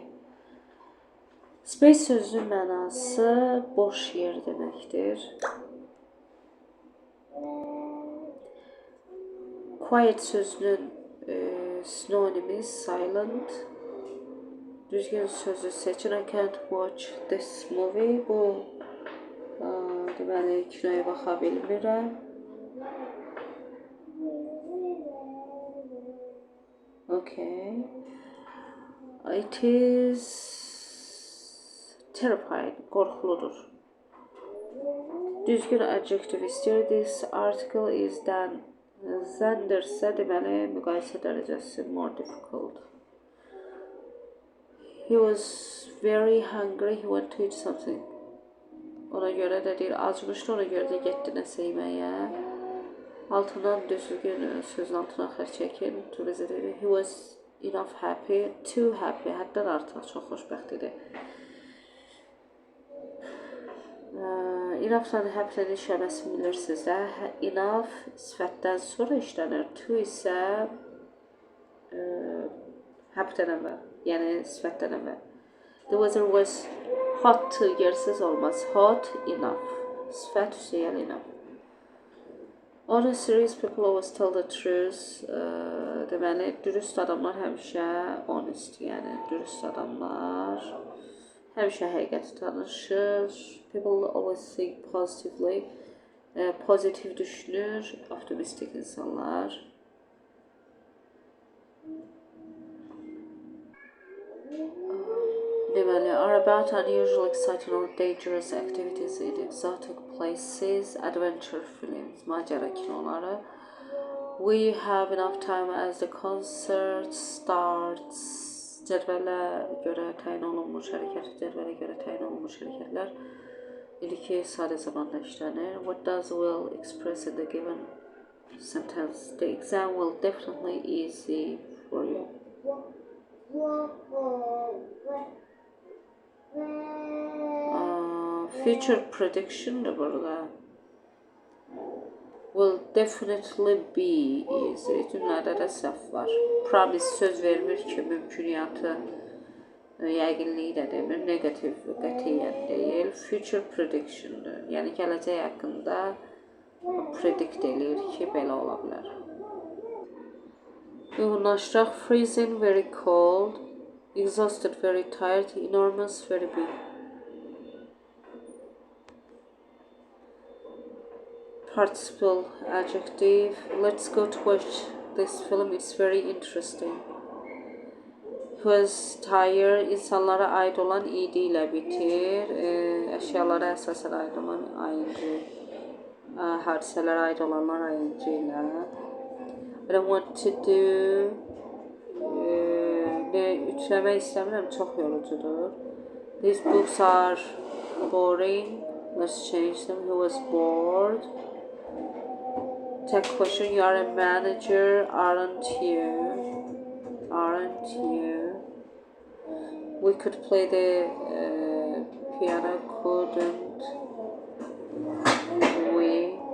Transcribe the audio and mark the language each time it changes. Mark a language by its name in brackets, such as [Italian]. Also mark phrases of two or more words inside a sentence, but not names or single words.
[Azerbaijani] Space sözünün mənası boş yer deməkdir. Quiet sözünün sinonimi silent. Düzgün sözü seçin. [English] I can't watch this movie. [Azerbaijani] Bu deməli kinoya baxa bilmirəm. [English] Okay. It is terrifying. [Azerbaijani] Qorxuludur. Düzgün adjective istiyor. [English] This article is done. [Azerbaijani] Zendirsə deməli müqayisə dərəcəsi [English] more difficult. He was very hungry. He wanted to eat something. [Azerbaijani] Ona görə də deyir, acmışdı, ona görə də getdi nəsə yeməyə. Altından düzgün sözün altına xətt çəkin. [English] To visit it. He was enough happy, too happy. [Azerbaijani] Həddən artıq çox xoşbəxt idi. Enough-dan happy-dən işləməsini bilirsiniz də. Enough sifətdən sonra işlənir. To isə happy-dən əvvəl. Yəni sifətdən əvvəl. [English] The weather was hot [Azerbaijani] yersiz olmaz. Hot, enough. Sifət üstə yəni enough. [English] Honest, serious people always tell the truth. [Azerbaijani] Deməli, dürüst adamlar həmişə honest, yəni dürüst adamlar həmişə həqiqəti danışır. [English] People always think positively. [Azerbaijani] Pozitiv düşünür, optimistik insanlar. Deməli, [English] are about unusual, exciting or dangerous activities in exotic places, adventure films, [Azerbaijani] macera kinoları. [English] We have enough time as the concert starts. [Azerbaijani] Cədvələ görə təyin olunmuş hərəkət, cədvələ görə təyin olunmuş hərəkətlər ilki sadə zamanda işlənir. [English] What does will express in the given sentence? The exam will definitely easy for you. Future prediction [Azerbaijani] da burada. [English] Will definitely be easy. [Azerbaijani] Cümlədə də səhv var. Promise söz vermir ki, mümkünatı yəqinliyi də demir. Negativ qətiyyən deyil. [English] Future prediction'dır. [Azerbaijani] Yəni gələcək haqqında predict eləyir ki, belə ola bilər. Uyğunlaşdıraq. [English] Freezing, very cold. Exhausted, very tired. Enormous, very big. Participle adjective. Let's go to watch this film. It's very interesting. He was tired. [Azerbaijani] İnsanlara aid olan id ilə bitir. Əşyalara əsasən aid olan ing. Hadisələrə aid olanlar ing ilə. [English] I don't want to do. [Azerbaijani] Ütüləmək istəmirəm. Çox yorucudur. [English] These books are boring. Let's change them. He was bored. Tech question, you are a manager, aren't you? Aren't you? We could play the piano, couldn't we?